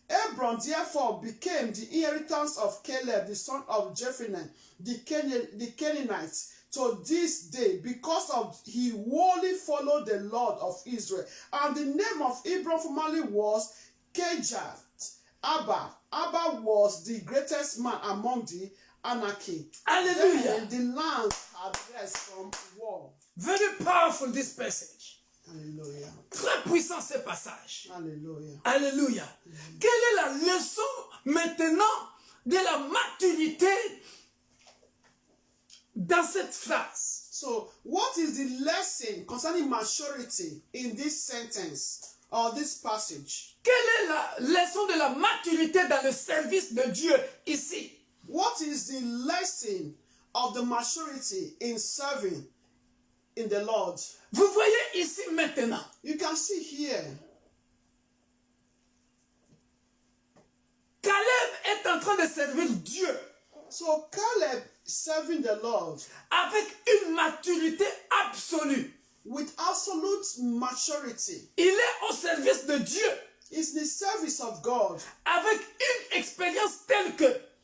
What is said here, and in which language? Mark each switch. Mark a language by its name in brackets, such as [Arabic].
[English] Abram therefore became the inheritance of Caleb the son of Jephunneh, the Canaanites, to this day, because of he wholly followed the Lord of Israel. And the name of Abram formerly was Kirjat Abba. Abba was the greatest man among the Anakim. Hallelujah. Then the land had rest from war. Very powerful this passage. Hallelujah. [French] Très puissant ce passage. [English] Hallelujah. [French] Alléluia. Quelle est la leçon maintenant de la maturité dans cette phrase? [English] So, what is the lesson concerning maturity in this sentence or this passage? [French] Quelle est la leçon de la maturité dans le service de Dieu ici? [English] What is the lesson of the maturity in serving in the Lord? [French] Vous voyez ici maintenant. [English] You can see here. [French] Caleb est en train de servir Dieu. [English] So Caleb serving the Lord [French] avec une maturité absolue. [English] with absolute maturity. [French] Il est au service de Dieu [English] It's the service of God [French] avec une expérience telle que